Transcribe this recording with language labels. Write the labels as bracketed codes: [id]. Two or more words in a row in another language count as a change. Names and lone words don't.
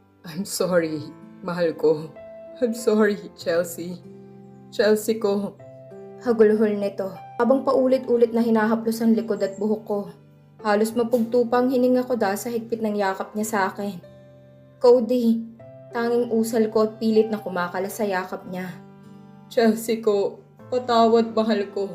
[en] I'm sorry, [tl] mahal ko. [en] I'm sorry, Chelsea. [tl] Chelsea ko. Hagulhol nito, habang paulit-ulit na hinahaplos ang likod at buhok ko. Halos mapugtupang hininga ko dahil sa higpit ng yakap niya sa akin. Cody, tanging usal ko at pilit na kumakalas sa yakap niya. Chelsea ko, patawad mahal ko.